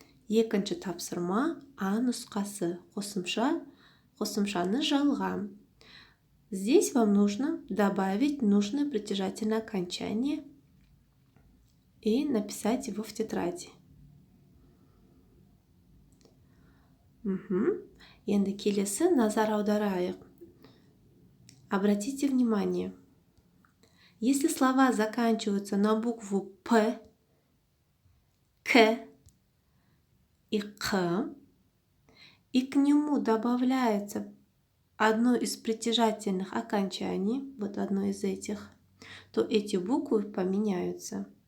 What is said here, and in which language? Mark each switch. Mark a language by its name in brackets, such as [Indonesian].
[Kazakh] Екінші тапсырма А нұсқасы. Қосымшаны жалғам. [Russian] Здесь вам нужно добавить нужное притяжательное окончание и написать его в тетради. [Kazakh] Енді келесі назар аударайық. [Russian] Обратите внимание. Если слова заканчиваются на букву П, К и К, и к нему добавляется одно из притяжательных окончаний, вот одно из этих, то эти буквы поменяются.